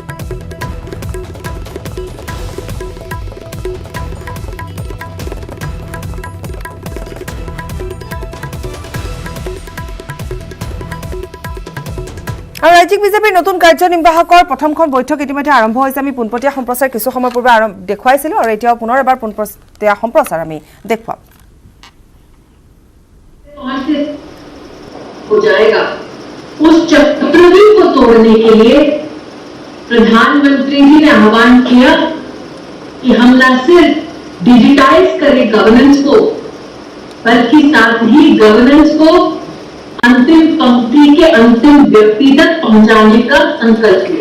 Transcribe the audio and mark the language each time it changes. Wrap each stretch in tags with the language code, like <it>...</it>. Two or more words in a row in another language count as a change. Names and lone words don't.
<as>আৰু ৰাজ্যিক বিজেপিৰ নতুন কাৰ্যনিৰ্বাহকৰ প্ৰথমখন বৈঠক ইতিমধ্যে আৰম্ভ হৈছে। আমি পোনপটীয়া সম্প্ৰচাৰ কিছু সময় পূৰ্বে দেখুৱাইছিলোঁ আৰু এতিয়াও পুনৰ এবাৰ পোনপটীয়া সম্প্ৰচাৰ আমি দেখুৱাম।</as> <hi>हो जाएगा उस चक्रव्यूह को तोड़ने के लिए प्रधानमंत्री जी ने आह्वान किया कि हम न सिर्फ डिजिटाइज करें गवर्नेंस को, बल्कि साथ ही गवर्नेंस को अंतिम पंक्ति के अंतिम व्यक्ति तक पहुंचाने का संकल्प लिया।</hi>